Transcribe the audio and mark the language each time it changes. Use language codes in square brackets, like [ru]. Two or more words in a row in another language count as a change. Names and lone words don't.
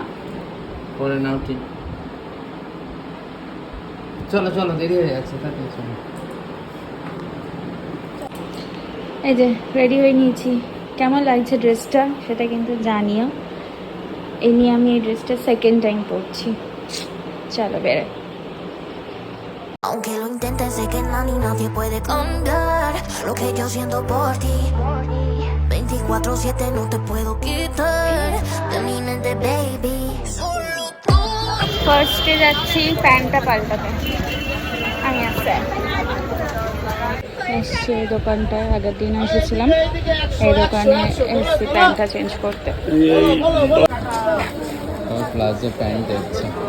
[bn] পরে নাও ঠিক। চলো চলো, দেরি হয়ে যাচ্ছে, তাড়াতাড়ি চলো। এই যে রেডি হয়ে নিয়েছি। কেমন লাগছে ড্রেসটা সেটা কিন্তু জানিও। এই নিয়ে আমি এই ড্রেসটা [en] second time [bn] পরছি। চলো বেরোই। [es] Aunque lo intentes, sé que nadie puede cambiar lo que yo siento por ti. 24/7 no te puedo quitar de mi mente, baby. Solo tú. [bn] ফার্স্টে যাচ্ছি প্যান্টটা পাল্টাতে। আমি আসছি। এসছি এই দোকানটায়, আগের দিন এসেছিলাম এই দোকানে, এসছি [en] pantটা change [bn] করতে। [en] palazzo pant [bn] দেখছি,